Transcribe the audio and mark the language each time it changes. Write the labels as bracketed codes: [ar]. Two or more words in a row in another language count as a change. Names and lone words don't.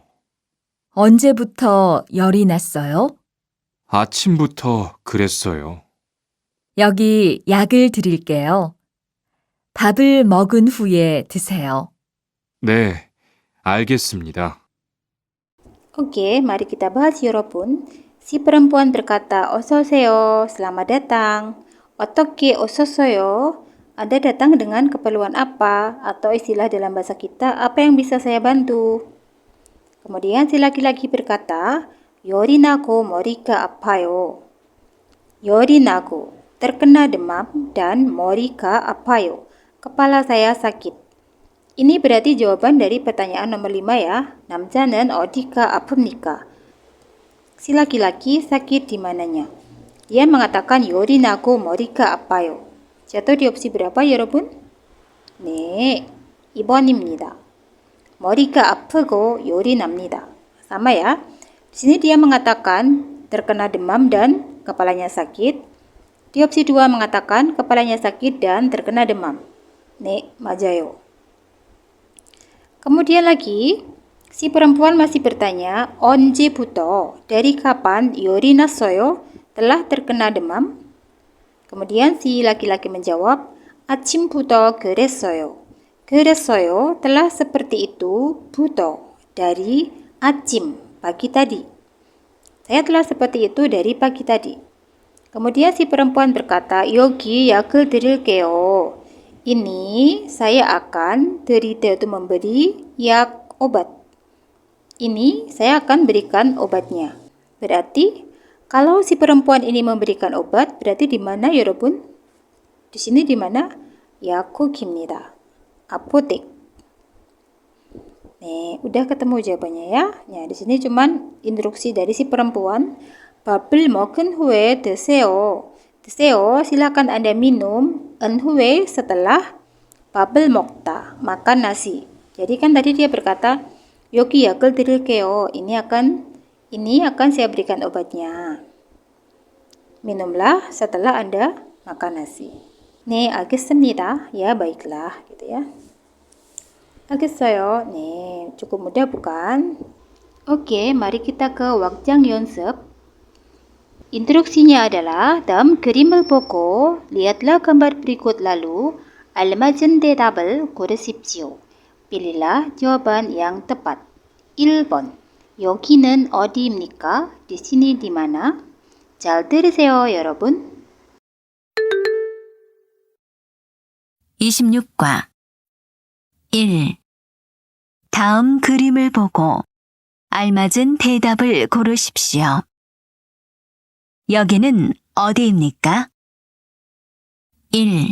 [ko] 언제부터 열이 났어요? 아침부터 그랬어요. 여기 약을 드릴게요. 밥을 먹은 후에 드세요. 네, 알겠습니다. [id] Oke, mari kita bahas 여러분. Si perempuan berkata, [ko] "어서 오세요, [id] selamat datang." [ko] 어떻게 오셨어요? [id] Anda datang dengan keperluan apa? Atau istilah dalam bahasa kita, apa yang bisa saya bantu? Kemudian si laki-laki berkata, [ko] 열이 나고 머리가 아파요. 열이 나고, [id] terkena demam, dan [ko] 머리가 아파요, [id] kepala saya sakit. Ini berarti jawaban dari pertanyaan nomor 5 ya. [ko] 남자는 어디가 아픕니까? [id] Si laki-laki sakit di mananya? Dia mengatakan [ko] 열이 나고 머리가 아파요. [id] Jatuh di opsi berapa, [ko] 여러분? 네, 2번입니다. 머리가 아프고 열이 납니다. [id] Sama ya. Di sini dia mengatakan terkena demam dan kepalanya sakit. Di opsi 2 mengatakan kepalanya sakit dan terkena demam. [ko] 네, 맞아요. [id] Kemudian lagi, si perempuan masih bertanya, 언제부터, dari kapan [ko] 열이 났어요, [id] telah terkena demam? Kemudian si laki-laki menjawab, [ko] 아침부터 그랬어요. 그랬어요, [id] telah seperti itu, 부터, dari 아침, pagi tadi. Saya telah seperti itu dari pagi tadi. Kemudian si perempuan berkata, [ko] 여기 약을 드릴게요. [id] Ini saya akan, 드리다 itu memberi, 약, obat. Ini saya akan berikan obatnya. Berarti kalau si perempuan ini memberikan obat, berarti di mana 여러분? Di sini di mana? 약국입니다. Apotek. Nih, udah ketemu jawabannya ya. Ya, di sini cuman instruksi dari si perempuan. [ko] 밥을 먹은 후에 드세요. 드세요, [id] silakan Anda minum. [ko] 은 후에, setelah. 밥을 먹다, [id] makan nasi. Jadi kan tadi dia berkata, [ko] 여기 약을 드릴게요. [id] Ini akan saya berikan obatnya. Minumlah setelah Anda makan nasi. [ko] 네, 알겠습니다. [id] Ya, baiklah, gitu ya. [ko] 알겠어요. 네, [id] cukup mudah bukan? Oke, mari kita ke wakjang 연습. Instruksinya adalah dalam [ko] 그림을 보고 [id] lihatlah gambar berikut lalu [ko] 알맞은 대답을 고르십시오. [id] Pilihlah jawaban yang tepat. [ko] 1번. 여기는 어디입니까? [id] di sini di mana? [ko] 잘 들으세요, 여러분. 26과 1. 다음 그림을 보고 알맞은 대답을 고르십시오. 여기는 어디입니까? 1,